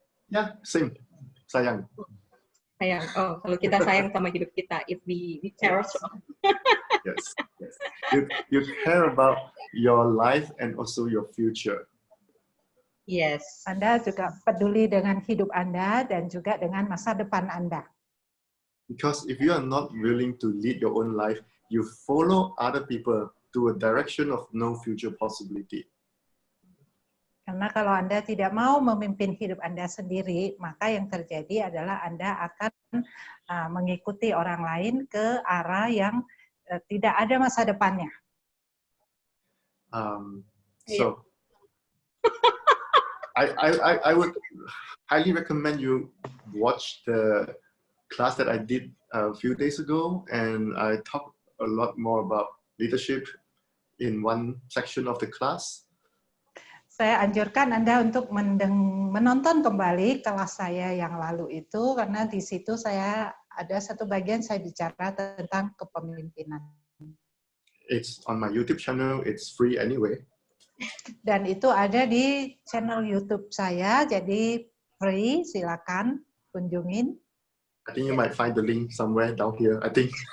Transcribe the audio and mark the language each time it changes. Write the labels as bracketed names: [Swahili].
[English] Yeah, same. Sayang. [Indonesian] Sayang. Oh, kalau kita sayang sama hidup kita, [English] if we cherish. Yes. You care about your life and also your future. Yes. [Indonesian] Anda juga peduli dengan hidup Anda dan juga dengan masa depan Anda. [English] Because if you are not willing to lead your own life, you follow other people to a direction of no future possibility. [Indonesian] Karena kalau Anda tidak mau memimpin hidup Anda sendiri, maka yang terjadi adalah Anda akan mengikuti orang lain ke arah yang tidak ada masa depannya. [English] So I would highly recommend you watch the class that I did a few days ago, and I talked a lot more about leadership in one section of the class. [Indonesian] Saya anjurkan Anda untuk menonton kembali kelas saya yang lalu itu, karena di situ saya ada satu bagian saya bicara tentang kepemimpinan. [English] It's on my YouTube channel, it's free anyway. [Indonesian] Dan itu ada di channel YouTube saya, jadi free, silakan kunjungin. [English] I think you might find the link somewhere down here, I think.